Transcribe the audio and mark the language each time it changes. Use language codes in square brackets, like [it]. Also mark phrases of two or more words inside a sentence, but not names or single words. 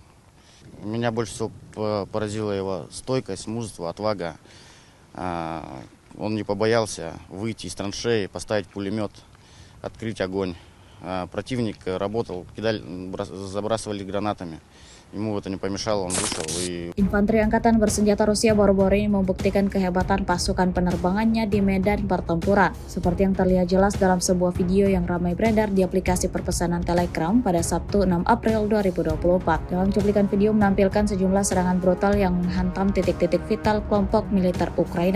[ru] Меня больше всего поразила его стойкость, мужество, отвага. Он не побоялся выйти из траншеи, поставить пулемет, открыть огонь. Противник работал, забрасывали гранатами. Ему это не помешало, он вышел и... [id] Infanteri Angkatan Bersenjata Rusia baru-baru ini membuktikan kehebatan pasukan penerbangannya di medan pertempuran. Seperti yang terlihat jelas dalam sebuah video yang ramai beredar di aplikasi perpesanan Telegram pada Sabtu 6 April 2024. Dalam cuplikan video menampilkan sejumlah serangan brutal yang menghantam titik-titik vital kelompok militer Ukraina.